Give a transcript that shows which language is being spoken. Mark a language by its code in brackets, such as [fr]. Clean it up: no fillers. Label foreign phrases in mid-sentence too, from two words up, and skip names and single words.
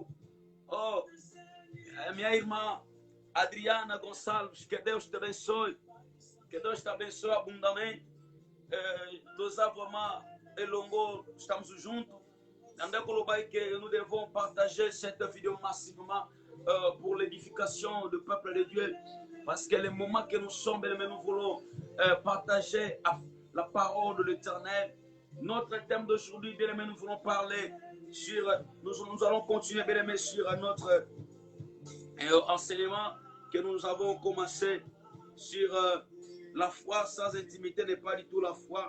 [pt] Oh, minha irmã Adriana Gonçalves, que Deus te abençoe. Que Deus te abençoe abundantemente. Nós vraiment, Elongo, estamos juntos. [fr] Nous devons partager cette vidéo massivement pour l'édification du peuple de Dieu. Parce que le moment que nous sommes, nous voulons partager la parole de l'Éternel. Notre thème d'aujourd'hui, bien aimé, nous voulons parler sur, nous allons continuer, bien aimé, sur notre enseignement que nous avons commencé sur la foi sans intimité n'est pas du tout la foi.